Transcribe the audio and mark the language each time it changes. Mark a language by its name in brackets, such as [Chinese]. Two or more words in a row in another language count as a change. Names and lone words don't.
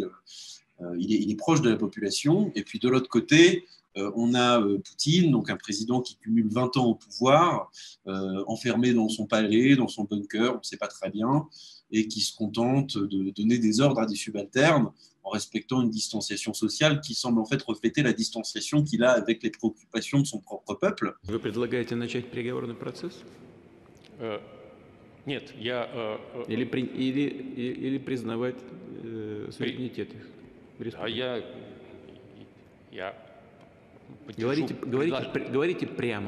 [French] Il est proche de la population. Et puis de l'autre côté, on a Poutine, donc un président qui cumule 20 ans au pouvoir, enfermé dans son palais, dans son bunker, on ne sait pas très bien, et qui se contente de donner des ordres à des subalternes en respectant une distanciation sociale qui semble en fait refléter la distanciation qu'il a avec les préoccupations de son propre peuple. [Russian] Вы предлагаете начать переговорный процесс? Нет, я... Или признавать суверенитет их? Я говорите прямо.